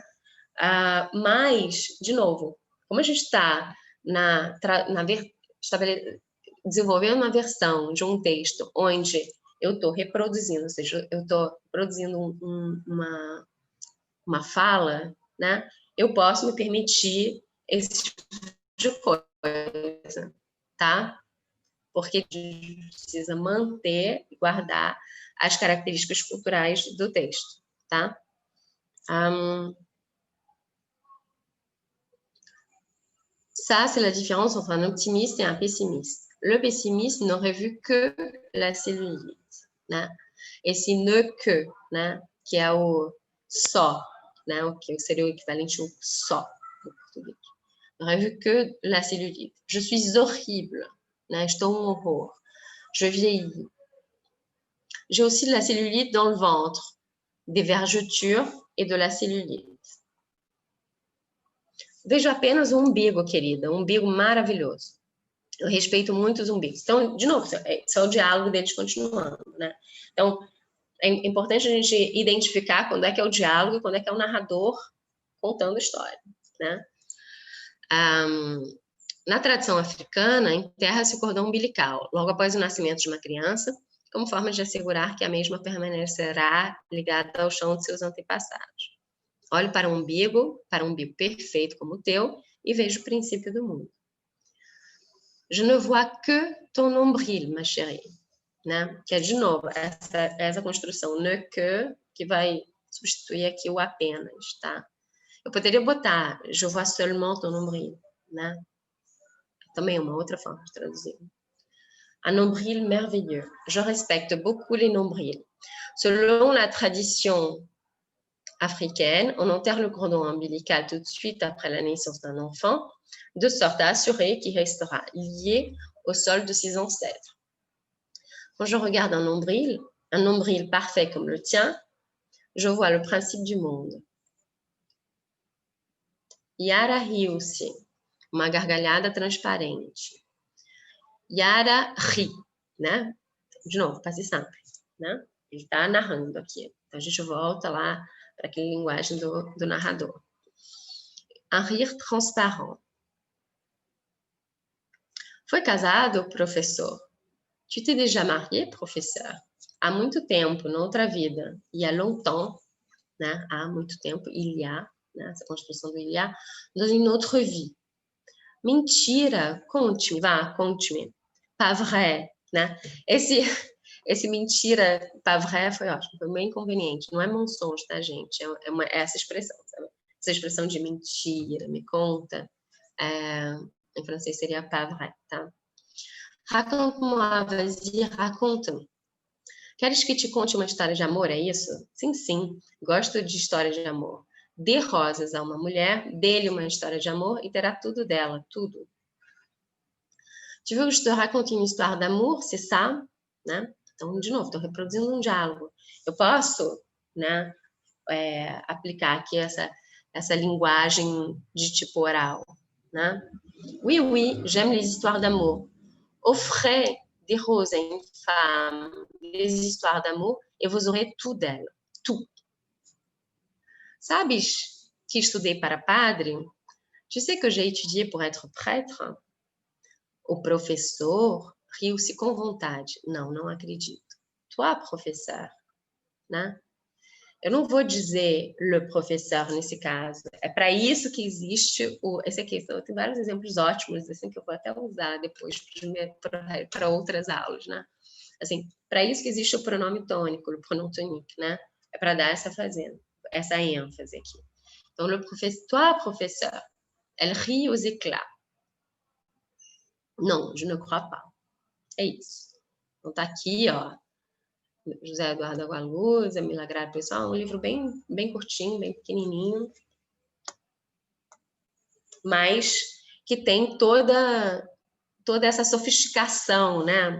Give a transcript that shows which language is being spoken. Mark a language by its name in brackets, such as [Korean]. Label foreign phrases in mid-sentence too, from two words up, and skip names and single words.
[Portuguese] Mas, de novo, como a gente está desenvolvendo uma versão de um texto onde eu estou reproduzindo, ou seja, eu estou produzindo uma fala, né? Eu posso me permitir esse tipo de coisa, tá? Porque a gente precisa manter e guardar as características culturais do texto, tá? [French] Ça, c'est la différence entre un optimiste et un pessimiste. Le pessimiste n'aurait vu que la cellulite, [Portuguese] né? Esse [French] ne que, [Portuguese] né? Que é o só, né? O que seria o equivalente ao só no português. [French] N'aurait vu que la cellulite. Je suis horrible, [Portuguese] né? Estou um horror. [French] Je vieillis. J'ai aussi de la cellulite dans le ventre, des vergetures et de la cellulite. [Portuguese] Vejo apenas o umbigo, querida, um umbigo maravilhoso. Eu respeito muito os umbigos. Então, de novo, isso é o diálogo deles continuando, né? Então, é importante a gente identificar quando é que é o diálogo e quando é que é o narrador contando a história, né? Na tradição africana, enterra-se o cordão umbilical, logo após o nascimento de uma criança, como forma de assegurar que a mesma permanecerá ligada ao chão de seus antepassados. Olho para um umbigo perfeito como o teu, e vejo o princípio do mundo. [French] Je ne vois que ton nombril, ma chérie. [Portuguese] Né? Que é, de novo, essa construção [French] ne que [Portuguese] vai substituir aqui o apenas, tá? Eu poderia botar [French] je vois seulement ton nombril, [Portuguese] né? Também é uma outra forma de traduzir. [French] Un nombril merveilleux. Je respecte beaucoup les nombrils. Selon la tradition africaine, on enterre le cordon ombilical tout de suite après la naissance d'un enfant, de sorte à assurer qu'il restera lié au sol de ses ancêtres. Quand je regarde un nombril parfait comme le tien, je vois le principe du monde. [Portuguese] Yara riu-se, uma gargalhada transparente. Yara ri, né? De novo, passe sempre, né? Ele está narrando aqui. Então, a gente volta lá para aquela linguagem do narrador. Un rire transparent. Foi casado, professor? [French] Tu t'es déjà marié, professeur? [Portuguese] Há muito tempo, noutra vida. [French] Il y a longtemps, [Portuguese] né? Há muito tempo, [French] il y a, né? [Portuguese] Essa construção do [French] il y a, dans une autre vie. [Portuguese] Mentira, conte-me, vá, conte-me. [French] Pas vrai, [Portuguese] né? Esse mentira, [French] pas vrai, [Portuguese] foi ótimo, foi bem inconveniente. Não é mensonge, tá, gente? É essa expressão, sabe? Essa expressão de mentira, me conta. Em francês seria [French] pas vrai, [Portuguese] tá? [French] Raconte-moi, vas-y, raconte-me. [Portuguese] Queres que te conte uma história de amor, é isso? Sim, sim, gosto de histórias de amor. Dê rosas a uma mulher, dê-lhe uma história de amor e terá tudo dela, tudo. [French] Tu veux que je te raconte une histoire d'amour, c'est ça? [Portuguese] Né? Então, de novo, estou reproduzindo um diálogo. Eu posso, né, aplicar aqui essa linguagem de tipo oral, né? [French] Oui, oui, j'aime les histoires d'amour. Offrez des roses à une femme, des histoires d'amour, et vous aurez tout d'elle, tout. [Portuguese] Sabes que estudei para padre? [French] Tu sais que j'ai étudié pour être prêtre? [Portuguese] O professor riu-se com vontade. Não acredito. [French] Toi, professeur, [Portuguese] né? Eu não vou dizer [French] le professeur [Portuguese] nesse caso. É para isso que existe esse aqui. Tem vários exemplos ótimos, assim, que eu vou até usar depois para outras aulas, né? Assim, para isso que existe o pronome tônico, o [French] pronom tonique, [Portuguese] né? É para dar essa ênfase aqui. Então, [French] le professeur, toi, professeur, elle rit aux éclats. Não, je ne crois pas. [Portuguese] É isso. Então, tá aqui, ó. José Eduardo Agualuz, a Milagrário Pessoal, um livro bem, bem curtinho, bem pequenininho, mas que tem toda essa sofisticação, né?